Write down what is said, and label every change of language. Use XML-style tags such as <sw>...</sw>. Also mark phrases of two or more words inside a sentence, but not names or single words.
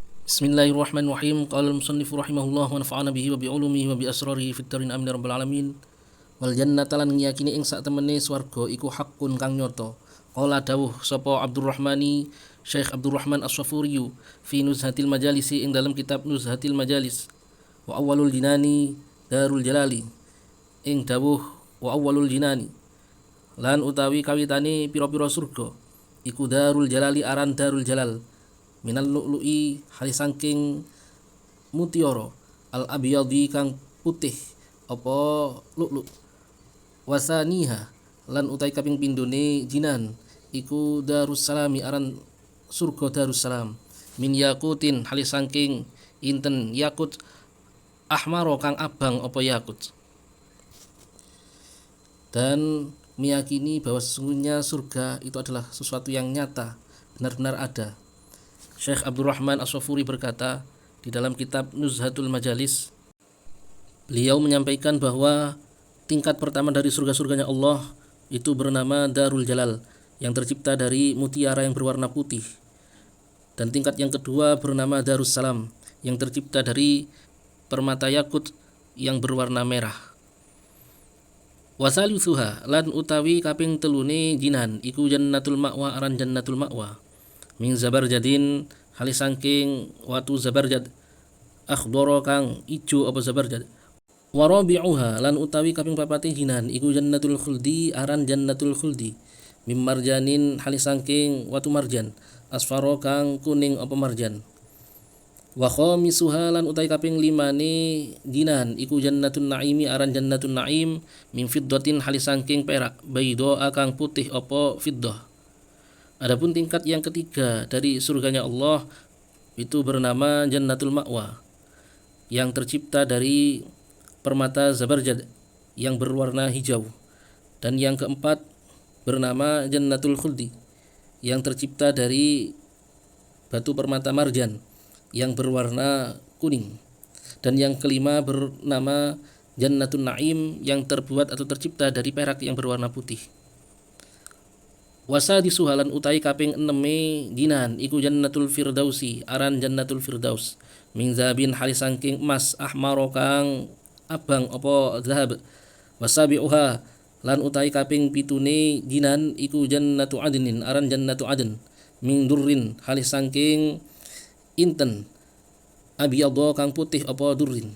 <ar>بسم الله الرحمن الرحيم. قال المصنف رحمه الله ونفعنا به وبعلومه وبأسراره في الدارين آمين يا رب العالمين. والجنة</ar> <jv>lan ngiyakini ing sak temene swarga iku hakun kang nyata. Qala dawuh sapa Abdurrahmani Syekh Abdurrahman As-Safuri fi Nuzhatil Majalisi ing dalam kitab Nuzhatil Majalis.</jv> <ar>وأول الجنان دار الجلال</ar> <jv>ing dawuh</jv> <ar>وأول الجنان</ar> <jv>lan utawi kawitane pira-pira surga iku darul jalali aran darul jalal</jv> <ar>من اللؤلؤ</ar> <jv>hali saking mutiara</jv> <ar>الأبيض</ar> <jv>kang putih apa</jv> <ar>لؤلؤ وثانيها</ar> <jv>lan utai kaping pindhone jinan iku darussalami aran surga darussalam</jv> <ar>من ياقوت</ar> <jv>hali saking inten</jv> <ar>ياقوت أحمر</ar> <jv>kang abang apa yakut,</jv> <id>dan meyakini bahwa sesungguhnya surga itu adalah sesuatu yang nyata, benar-benar ada. Syekh Abdurrahman As-Safuri berkata di dalam kitab Nuzhatul Majalis, beliau menyampaikan bahwa tingkat pertama dari surga-surganya Allah itu bernama Darul Jalal yang tercipta dari mutiara yang berwarna putih, dan tingkat yang kedua bernama Darussalam yang tercipta dari permata yakut yang berwarna merah.</id> <jv>Wasalisuha lan utawi kaping telune jinan iku jannatul ma'wa aran jannatul ma'wa</jv> <ar>من زبرجد</ar> <jv>hali saking watu zabarjad akhdara kang ijo apa zabarjad. Warabi'uha lan utawi kaping papate jinan iku jannatul khuldi aran jannatul khuldi</jv> <ar>من مرجان</ar> <jv>hali saking watu marjan asfaro kang kuning apa marjan. Wa khamisuha lan utawi kaping limane jinan iku jannatun naimi aran jannatun naim</jv> <ar>من فضة</ar> <jv>hali saking perak baydo kang putih apa fiddah.</jv> <id>Adapun tingkat yang ketiga dari surganya Allah itu bernama Jannatul Ma'wa yang tercipta dari permata zabarjad yang berwarna hijau, dan yang keempat bernama Jannatul Khuldi yang tercipta dari batu permata marjan yang berwarna kuning, dan yang kelima bernama Jannatul Naim yang terbuat atau tercipta dari perak yang berwarna putih.</id> <jv>Wasa disuhalan utai kaping eneme jinan iku jannatul firdausi aran jannatul firdaus</jv> <ar>من ذهب</ar> <jv>hali saking emas ahmaro kang abang apa zahab. Wasabi'uha lan utai kaping pitune jinan iku jannatu adnin aran jannatu adn</jv> <ar>من در</ar> <jv>hali saking inten abiyadha kang putih apa durrin.</jv>